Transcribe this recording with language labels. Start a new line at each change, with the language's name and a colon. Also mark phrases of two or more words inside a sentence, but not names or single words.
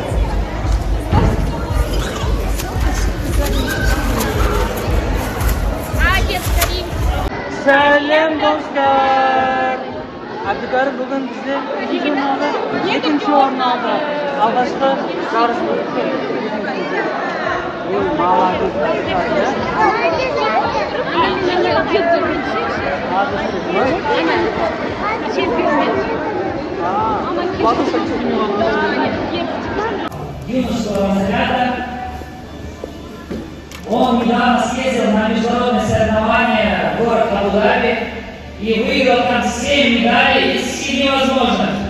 Kazakh: Сәлем достар! Абдыкарым бүгін бізде екінші орын алды. Алғашқы жарыс болды.
Russian: Молодец. Он недавно съездил на международные соревнования в город Абу-Даби и выиграл там 7 медалей из 7 возможных.